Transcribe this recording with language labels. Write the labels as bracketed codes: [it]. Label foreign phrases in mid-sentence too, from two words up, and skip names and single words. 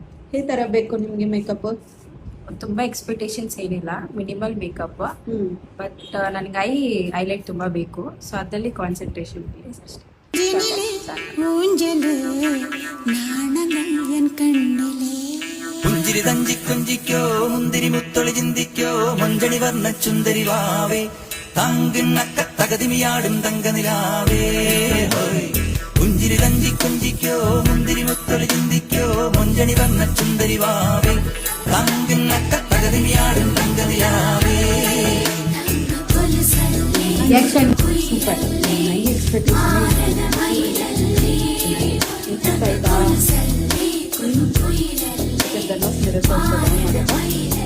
[kn] ಈ ತರ ಬೇಕು ನಿಮ್ಗೆ ಮೇಕಪ್? ತುಂಬಾ ಎಕ್ಸ್ಪೆಕ್ಟೇಷನ್ಸ್ ಏನಿಲ್ಲ, [en] minimal makeup. [kn] ಬಟ್ ನನಗೆ ಹೈಲೈಟ್ ತುಂಬಾ ಬೇಕು, ಸೊ ಅದರಲ್ಲಿ [en] concentration please [kn] ಅಷ್ಟೇ. [ml] പുഞ്ചിരി തഞ്ചിക്കൊഞ്ചിക്കോ മുന്തിരി മുത്തൊളി ചിന്തിക്കോ മഞ്ചണി വർണ്ണ ചുന്ദരി വാവേ താങ്കിണ്ണക്ക തകതിമിയാടും തങ്കനിലാവേ. പുഞ്ചിരി തഞ്ചിക്കൊഞ്ചിക്കോ മുന്തിരി മുത്തൊളി ചിന്തിക്കോ മഞ്ചണി വർണ്ണ ചുന്ദരി വാവേ താങ്കിണ്ണക്ക തകതിമിയാടും തങ്കനിലാവേ. [kn] ಸೂಪರ್. ಎಕ್ಸ್ಪೆಕ್ಟೇಷನ್